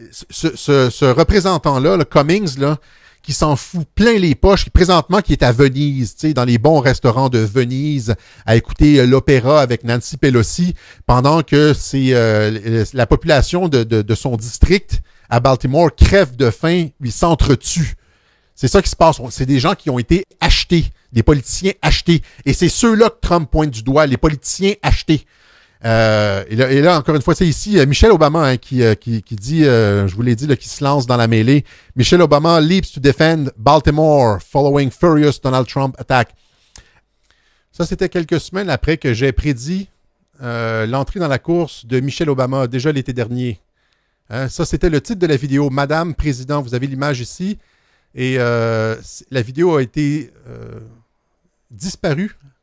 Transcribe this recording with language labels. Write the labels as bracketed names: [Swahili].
[French] Ce représentant-là, le Cummings, là, qui s'en fout plein les poches, présentement qui est à Venise, dans les bons restaurants de Venise, à écouter l'opéra avec Nancy Pelosi, pendant que la population de son district à Baltimore crève de faim, ils s'entretuent. C'est ça qui se passe. C'est des gens qui ont été achetés, des politiciens achetés. Et c'est ceux-là que Trump pointe du doigt, les politiciens achetés. Et là, encore une fois, c'est ici Michelle Obama hein, qui dit, je vous l'ai dit, là, qui se lance dans la mêlée. [English] Michelle Obama leaps to defend Baltimore following furious Donald Trump attack. [French] Ça, c'était quelques semaines après que j'ai prédit l'entrée dans la course de Michelle Obama, déjà l'été dernier. Hein, ça, c'était le titre de la vidéo. Madame Président, vous avez l'image ici. Et la vidéo a été disparue.